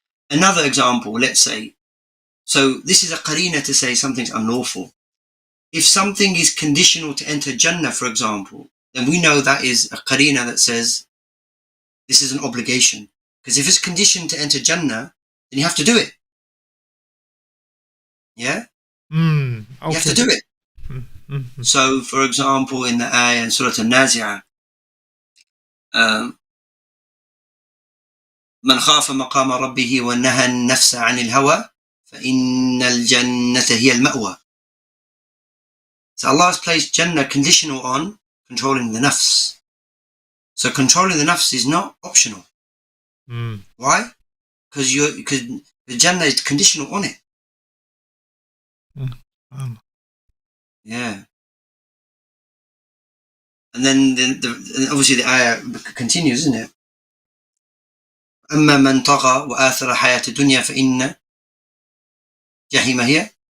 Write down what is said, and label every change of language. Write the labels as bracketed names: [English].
[English] Another example, let's say, so this is a qarina to say something's unlawful. If something is conditional to enter Jannah, for example, then we know that is a qarina that says this is an obligation. Because if it's conditioned to enter Jannah, then you have to do it. Yeah? Okay. You have to do it. So, for example, in the ayah in Surah Al-Nazi'ah, [Arabic] من خاف مقام ربه ونهى النفس عن الهوى فإن الجنة هي المأوى. [English] So Allah has placed Jannah conditional on controlling the nafs. So controlling the nafs is not optional. Why? Because the Jannah is conditional on it. Yeah. And then obviously the ayah continues, isn't it? [Arabic] أما من طغى وآثر حياة الدنيا فإن جحيم هي.